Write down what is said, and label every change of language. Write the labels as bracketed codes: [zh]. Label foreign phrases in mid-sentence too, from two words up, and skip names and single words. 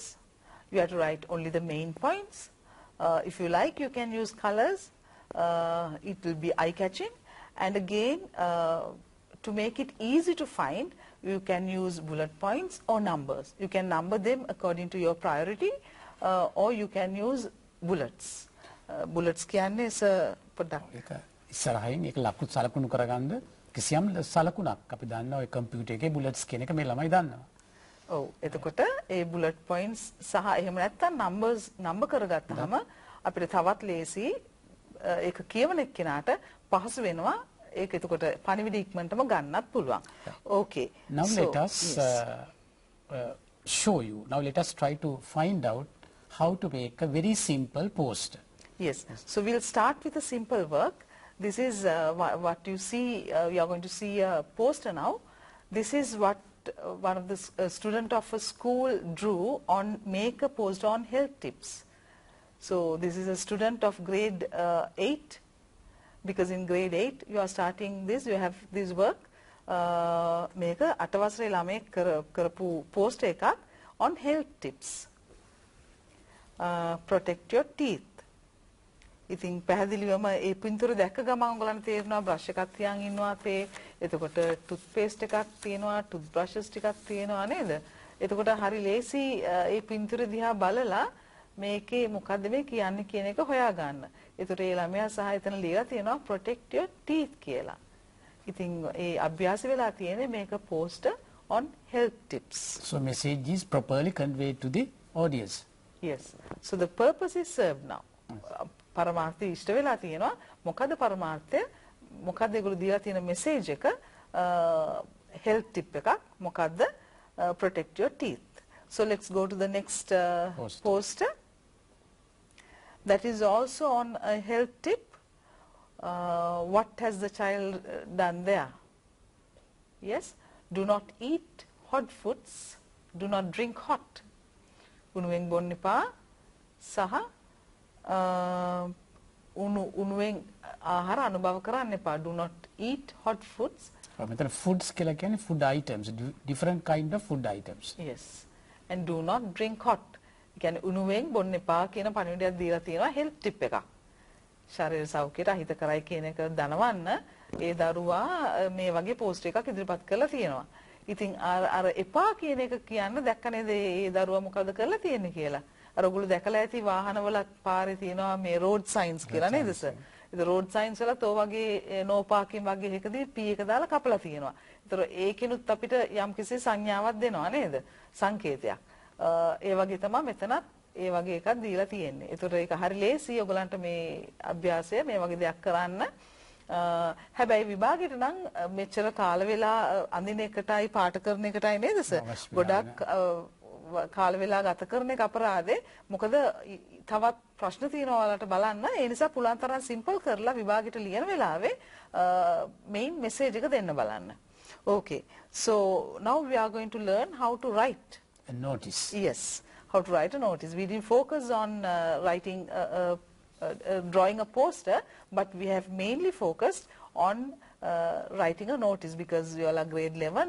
[en] You have to write only the main points. If you like, you can use colors. It will be eye-catching. And again, to make it easy to find, you can use bullet points or numbers. You can number them according to your priority, or you can use bullets. [si] Bullets කියන්නේ ඒක ඉස්සරහින් ඒක ලකුණු සලකුණු කරගන්න කිසියම් සලකුණක් අපි දන්නවා ඒ කම්පියුටර් එකේ bullets කියන එක මේ ළමයි දන්නවා. ඔව් එතකොට ඒ [en] bullet points [si] සහ එහෙම නැත්නම් numbers number කරගත්තාම අපිට තවත් ලේසි ඒක කියවන එක්කෙනාට පහසු වෙනවා ඒක එතකොට පණිවිඩ ඉක්මනටම ගන්නත් පුළුවන්. [en] Okay. Now let us show you. Now let us try to find out how to make a very simple poster. Yes. So we'll start with a simple work. This is what you see. We are going to see a poster now. This is what one of the student of a school drew on make a poster on health tips. So this is a student of grade 8, because in grade 8 you are starting this. You have this work. Make a [si] අටවසරේ ළමයෙක් කරපු [en] poster එකක් on health tips. Protect your teeth. [si] ඉතින් පැහැදිලිවම ඒ පින්තූර දැක්ක ගමන් ඔයගලන්ට තේරෙනවා බ්‍රෂ් එකක් තියන් ඉන්නවා තේ. එතකොට [en] tooth paste [si] එකක් තියෙනවා, [en] tooth brushes [si] ටිකක් තියෙනවා නේද? එතකොට හරි ලේසි ඒ පින්තූර දිහා බලලා මේකේ මොකද්ද මේ කියන්නේ කියන එක හොයාගන්න. ඒතර ඒ ළමයා සහ එතන ලියලා තියෙනවා [en] protect your teeth [si] කියලා. ඉතින් ඒ අභ්‍යාස වෙලා තියෙන්නේ මේක [en] poster on health tips. So message is properly conveyed to the audience. Yes. So the purpose is served now. [si] පරමාර්ථය ඉෂ්ට වෙලා තියෙනවා. මොකද පරමාර්ථය මොකද ඒගොල්ලෝ දීලා තියෙන message එක [en] health tip [si] එකක් මොකද්ද [en] protect your teeth. So let's go to the next poster. That is also on a health tip. What has the child done there? Yes. Do not eat hot foods. Do not drink hot. [si] උණුවෙන් බොන්න එපා සහ උණුවෙන් ආහාර අනුභව කරන්න එපා. [en] Do not eat hot foods. [si] මෙතන foods කියලා කියන්නේ [en] food items, different kind of food items. Yes. And do not drink hot. [si] කියන්නේ උණුවෙන් බොන්න එපා කියන පණිවිඩයක් දීලා තියෙනවා [en] health tip [si] එකක්. ශරීර සෞඛ්‍යයට අහිත කරයි කියන එක දනවන්න ඒ දරුවා මේ වගේ පෝස්ට් එකක් ඉදිරිපත් කරලා තියෙනවා. ඉතින් අර එපා කියන එක කියන්න දැක්ක නේද ඒ දරුවා මොකද කරලා තියෙන්නේ කියලා. අර ඔයගොල්ලෝ දැකලා ඇති වාහනවල පාරේ තියෙනවා මේ [en] road signs [si] කියලා නේද සර්? ඉතින් [en] road signs [si] වලත් ඔය වගේ [en] no parking [si] වගේ එකදී P එක දාලා කපලා තියෙනවා. ඒතර ඒකිනුත් අපිට යම්කිසි සංඥාවක් දෙනවා නේද? සංකේතයක්. ඒ වගේ තමයි මෙතනත් ඒ වගේ එකක් දීලා තියෙන්නේ. ඒතර ඒක හරි ලේසි ඔයගලන්ට මේ අභ්‍යාසය මේ වගේ දෙයක් කරන්න. හැබැයි විභාගෙට නම් මෙච්චර කාල වෙලා අඳින එකටයි පාට කරන එකටයි නේද සර්? ගොඩක් කාල වෙලා ගත කරන එක අපරාධේ. මොකද තවත් ප්‍රශ්න තියෙනවා ඔයාලට බලන්න. ඒ නිසා පුළුවන් තරම් සිම්පල් කරලා විභාගෙට ලියන වෙලාවේ [en] main message [si] එක දෙන්න බලන්න. [en] Okay. So now we are going to learn how to write a notice. Yes, how to write a notice. We didn't focus on writing drawing a poster, but we have mainly focused on writing a notice because you all are grade 11.